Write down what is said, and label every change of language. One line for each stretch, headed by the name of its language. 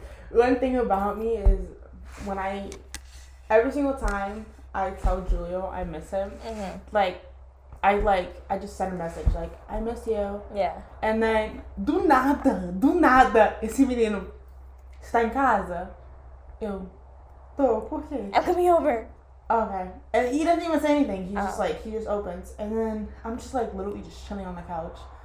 English: One thing about me is every single time I tell Julio I miss him, I just send a message like, I miss you. Yeah. And then,
Portuguese: do nada, esse menino está em casa? Eu, tô, por quê?
English: I'm coming over. Okay. And he doesn't even say anything. He's just like, he just opens. And then I'm just like literally just chilling on the couch.